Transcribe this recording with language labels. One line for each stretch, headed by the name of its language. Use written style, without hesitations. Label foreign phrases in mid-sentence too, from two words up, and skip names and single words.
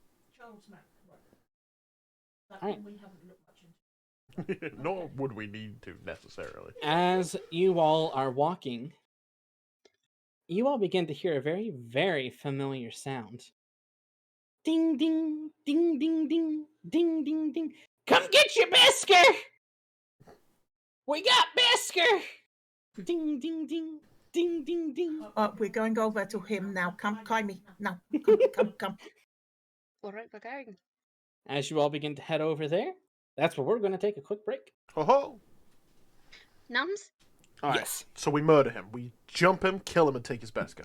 English: Right. Nor would we need to necessarily. As you all are walking, you all begin to hear a very, very familiar sound. Ding, ding, ding, ding, ding, ding, ding, ding. Come get your Besker! We got Besker! Ding, ding, ding, ding, ding, ding. We're going over to him now. Come, Kyme. No, come. All right, okay. As you all begin to head over there, that's where we're going to take a quick break. Ho ho! Nums, Alright, Yes. so we murder him. We jump him, kill him, and take his Beska.